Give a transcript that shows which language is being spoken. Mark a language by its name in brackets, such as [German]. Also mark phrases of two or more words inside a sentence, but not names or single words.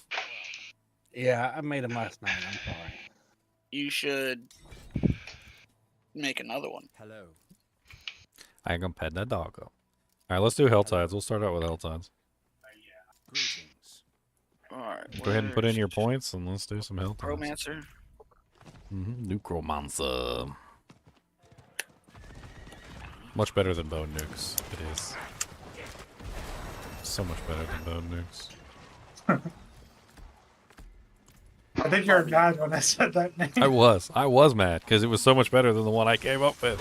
[English] Yeah, I made him last night. I'm sorry. You should make another one. Hello. I ain't gonna pet that doggo. Alright, let's do HellTides. We'll start out with HellTides. Greetings. Alright. Go ahead and put in your points and let's do some HellTides. Romancer. Nucromancer. Much better than Bone Nukes. It is. So much better than Bone Nukes. I think you're mad when I said that name. I was mad because it was so much better than the one I came up with.